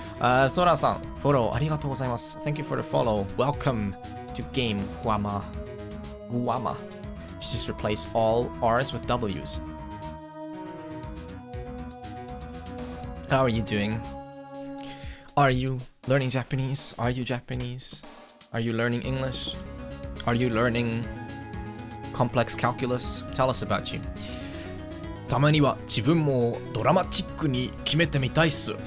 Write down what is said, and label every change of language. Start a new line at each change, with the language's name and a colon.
Japanese: Sora さん、フォローありがとうございます。
English: Thank you for the follow. Welcome to game Guama. Just replace all R's with W's. How are you doing? Are you learning Japanese? Are you Japanese? Are you learning English? Are you learning complex calculus? Tell us about you.
Japanese: たまには自分もドラマチックに決めてみたいっす.